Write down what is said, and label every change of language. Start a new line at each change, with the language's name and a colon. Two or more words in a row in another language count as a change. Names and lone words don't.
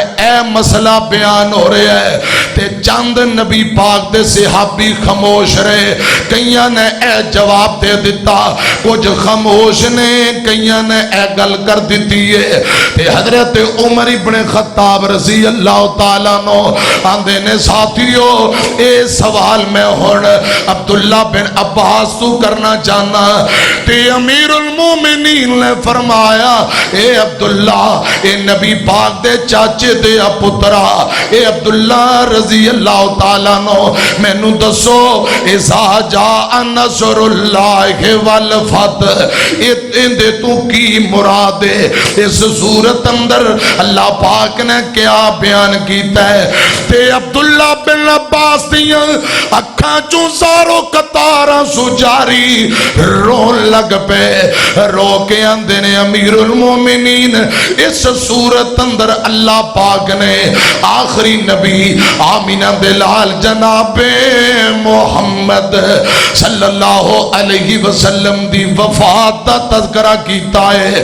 Punjabi: اے مسئلہ بیان ہو رہا ہے تے چند نبی پاک دے صحابی خاموش رہے کئیاں نے اے جواب دے دیتا کچھ خاموش نے کئیاں نے اے گل کر دیتی ہے تے حضرت عمر ابن خطاب
Arabic: رضی اللہ تعالیٰ
Punjabi: نو آندے نے ساتھیو اے سوال میں ہون عبداللہ بن عباس تو کرنا چاہنا تے امیر المومنین نے فرمایا اے عبداللہ اے نبی پاک دے چاچے دے پترا اے عبداللہ
Arabic: رضی اللہ تعالیٰ
Punjabi: نو میں نو دسو
Arabic: اذا جاء نصر اللہ والفتح
Punjabi: اندے تو کی مراد ہے اس صورت اندر اللہ پاک نے کیا بیان کیتا ہے تے عبداللہ بن عباس دیاں اکھاں چوں سارو قطاراں سو جاری رون لگ پے رو کے اندے نے امیر المومنین اس صورت اندر اللہ پاک نے آخری نبی آمینہ دلال جناب محمد
Arabic: صلی اللہ علیہ وسلم
Punjabi: دی وفات دا تذکرہ کیتا ہے۔